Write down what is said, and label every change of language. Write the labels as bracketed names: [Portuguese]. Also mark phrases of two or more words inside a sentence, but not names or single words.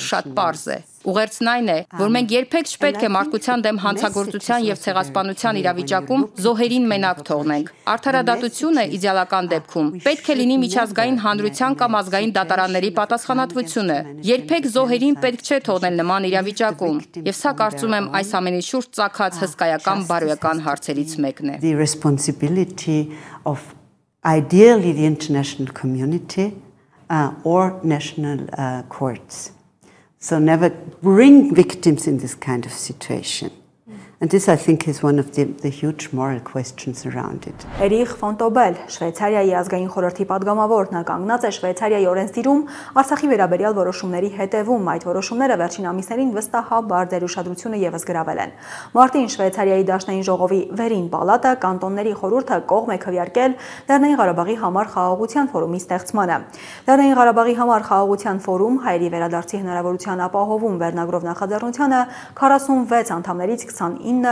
[Armenian] շատ պարզ է։ Ուղերձն այն է, որ մենք երբեք չպետք է մարդկության դեմ հանցագործության եւ ցեղասպանության իրավիճակում զոհերին մենակ թողնենք։ Արդարադատությունը իդեալական դեպքում պետք է լինի միջազգային հանրության կամ ազգային դատարանների պատասխանատվությունը։ Երբեք զոհերին պետք չէ թողնել նման իրավիճակում։ Եվ սա կարծում եմ այս ամենի շուրջ ծագած հսկայական բարոյական հարցերից մեկն է։ [English] The responsibility of ideally the international community or national courts. So never bring victims in this kind of situation. And this, I think, is one of the huge moral questions around it. [Armenian] Էրիխ Ֆոնտոբել, Շվեյցարիայի ազգային խորհրդի падգամավոր, նա կանգնած է Շվեյցարիայի օրենսդիրում Արցախի վերաբերյալ որոշումների հետևում։ Այդ որոշումները վերջին ամիսներին վստահաբար դեր ուշադրությունը եւս գրավել են։ Մարտին Շվեյցարիայի Դաշնային ժողովի վերին պալատը կանտոնների խորհուրդը կողմ է քվեարկել Լեռնային Ղարաբաղի համար խաղաղության ֆորումի ստեղծմանը։ Լեռնային Ղարաբաղի համար խաղաղության ֆորում հայերի վերադարձի հնարավորության ապահովում վերնագրով նախաձեռնությանը 46 անդամներից 29